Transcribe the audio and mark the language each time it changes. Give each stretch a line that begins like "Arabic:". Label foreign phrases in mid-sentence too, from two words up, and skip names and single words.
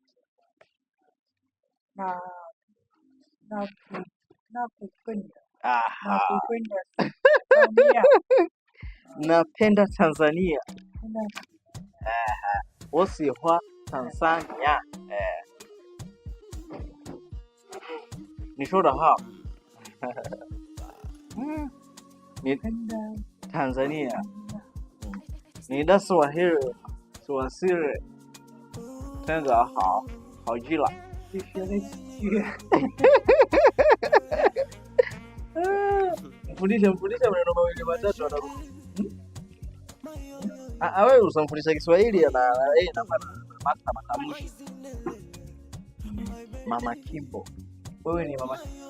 Swahili: Nakupenda. Aha. Nakupenda Tanzania. Napenda Tanzania. Wosiwa Tanzania.
Chinese: 你说的好。你 Tanzania. 你的Swahili 真的好极了。就学了几句。
Swahili: Mfundishe maneno mawili matatu anarudia. Wewe usamfundisha Kiswahili na matamshi. Mama Kimbo. Wewe ni mama.